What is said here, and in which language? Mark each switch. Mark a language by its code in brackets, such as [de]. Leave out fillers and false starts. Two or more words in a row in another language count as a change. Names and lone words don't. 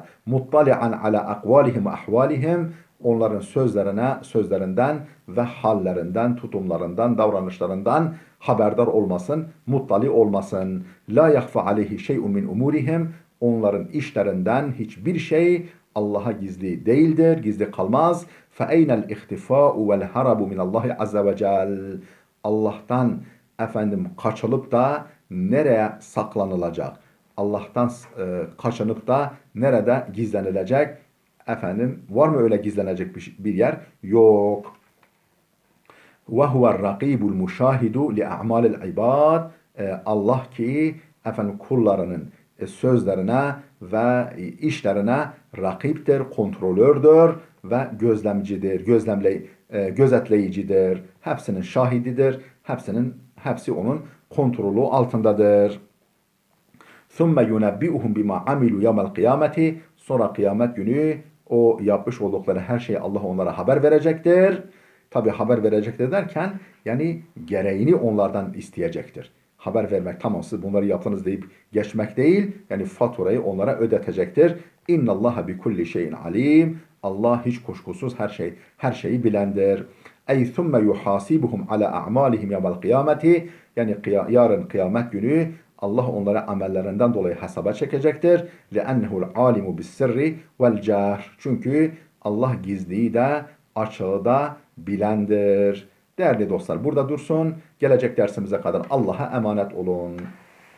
[ar] مطلعا على أقوالهم وأحوالهم, [tr] onların sözlerinden ve hallerinden, tutumlarından, davranışlarından haberdar olmasın, muttali olmasın. [ar] لا يخفى عليه شيء من أمورهم, [tr] onların işlerinden hiçbir şey Allah'a gizli değildir, gizli kalmaz. [ar] فَاَيْنَ الْاِخْتِفَاءُ وَالْهَرَبُ مِنَ اللّٰهِ عَزَّ وَجَلٍ. [tr] Allah'tan efendim kaçılıp da nereye saklanılacak? Allah'tan kaçınıp da nerede gizlenilecek? Efendim var mı öyle gizlenecek bir yer? Yok. [ar] وَهُوَ الرَّقِيبُ الْمُشَاهِدُ لِأَعْمَالِ الْعِبَادِ. [tr] Allah ki efendim kullarının sözlerine ve işlerine rakiptir, kontrolördür ve gözlemcidir, gözetleyicidir. Hepsinin şahididir, hepsi onun kontrolü altındadır. [ar] ثُمَّ يُنَبِّئُهُمْ بِمَا عَمِلُوا يَوْمَ الْقِيَامَةِ. [tr] Sonra kıyamet günü o yapmış oldukları her şeyi Allah onlara haber verecektir. Tabi haber verecektir derken yani gereğini onlardan isteyecektir. Haber vermek, tamam siz bunları yaptınız deyip geçmek değil, yani faturayı onlara ödetecektir. [ar] إن الله بكل شيء عليم. [tr] Allah hiç kuşkusuz her şeyi bilendir. [ar] أي ثم يحاسبهم على أعمالهم يوم القيامة. [tr] Yani yarın kıyamet günü Allah onlara amellerinden dolayı hesaba çekecektir. [ar] لِأَنَّهُ الْعَالِمُ بِالسِّرِّ وَالْجَهْرِ. [tr] Çünkü Allah gizliyi de açığı da bilendir. Değerli dostlar burada dursun. Gelecek dersimize kadar Allah'a emanet olun.